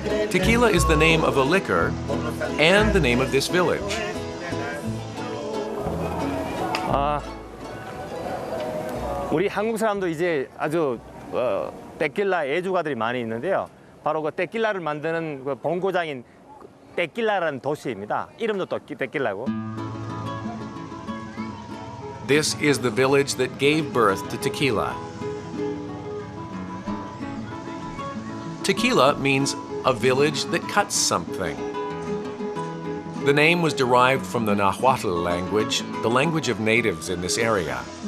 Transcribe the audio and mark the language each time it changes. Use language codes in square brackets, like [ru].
[en] Tequila is the name of a liquor and the name of this village. [ko] 우리 한국 사람도 이제 아주 테킬라 애주가들이 많이 있는데요. 바로 그 테킬라를 만드는 그 본고장인 테킬라라는 도시입니다. 이름도 또 테킬라고. [en] This is the village that gave birth to tequila. Tequila means a village that cuts something. The name was derived from the Nahuatl language, the language of natives in this area.